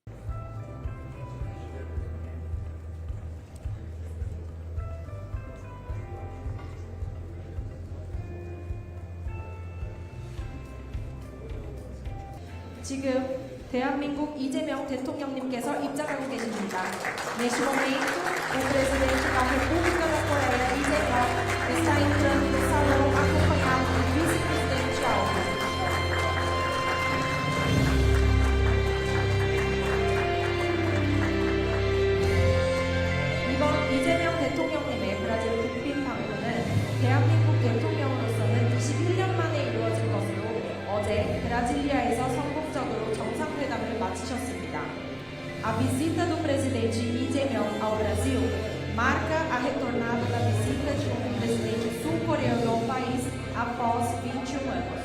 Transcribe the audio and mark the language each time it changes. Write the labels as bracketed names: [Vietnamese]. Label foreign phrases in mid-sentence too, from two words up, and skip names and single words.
[Korean] 지금 대한민국 이재명 대통령님께서 입장하고 계십니다. [Portuguese] Neste momento, o presidente da República da Coreia, I재명, está entrando no salão acompanhado do vice-presidente Alves. [Korean] 이번 이재명 대통령님의 브라질 국빈 방문은 대한민국 대통령으로서는 21년 만에 이루어진 것으로 어제 브라질리아에서 성공적으로 정상회담을 마치셨습니다. [Portuguese] A visita do presidente I재명 ao Brasil marca a retornada da visita de um presidente sul-coreano ao país após 21 anos.